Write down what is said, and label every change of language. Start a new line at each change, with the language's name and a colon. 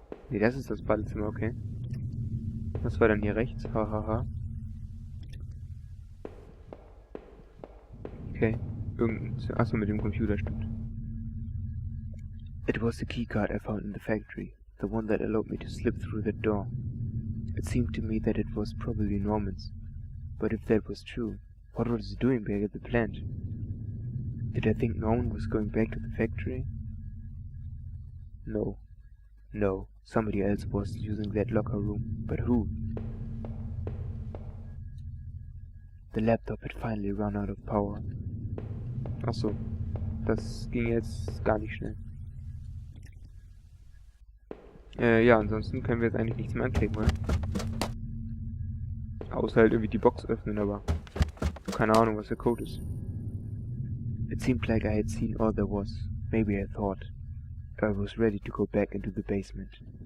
German: Ne, das ist das Badezimmer, okay. Was war dann hier rechts? Hahaha. Okay. Achso, mit dem Computer stimmt.
English: It was the keycard I found in the factory, the one that allowed me to slip through the door. It seemed to me that it was probably Norman's, but if that was true, what was he doing back at the plant? Did I think Norman was going back to the factory? No. No, somebody else was using that locker room, but who? The laptop had finally run out of power.
German: Ach so, das ging jetzt gar nicht schnell. Ja, ansonsten können wir jetzt eigentlich nichts mehr anklicken, oder? Außer halt irgendwie die Box öffnen, aber keine Ahnung, was der Code ist.
English: It seemed like I had seen all there was. Maybe I thought. I was ready to go back into the basement.